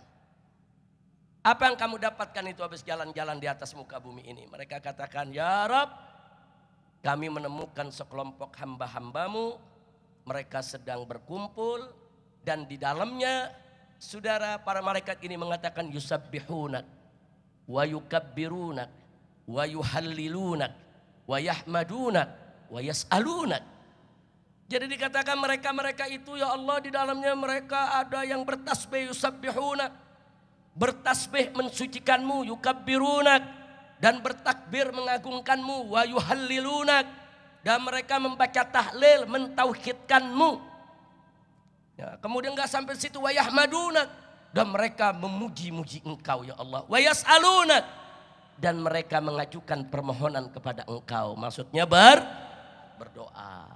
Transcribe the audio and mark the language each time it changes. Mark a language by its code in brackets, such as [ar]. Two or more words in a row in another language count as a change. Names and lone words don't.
[id] Apa yang kamu dapatkan itu habis jalan-jalan di atas muka bumi ini? Mereka katakan, [ar] يا رب, [id] kami menemukan sekelompok hamba-hambamu, mereka sedang berkumpul dan di dalamnya, saudara, para malaikat ini mengatakan [ar] يسبحونك ويكبرونك ويهللونك ويحمدونك ويسألونك. [id] Jadi dikatakan mereka-mereka itu, [ar] يا الله, [id] di dalamnya mereka ada yang bertasbih yusabbihuna, bertasbih mensucikanmu, yukabbirunak, dan bertakbir mengagungkanmu, [ar] ويهللونك, [id] dan mereka membaca tahlil mentauhidkanmu. Ya, kemudian enggak sampai situ, [ar] ويحمدونك, [id] dan mereka memuji-muji engkau [ar] يا الله, ويسألونك, [id] dan mereka mengajukan permohonan kepada engkau, maksudnya berdoa.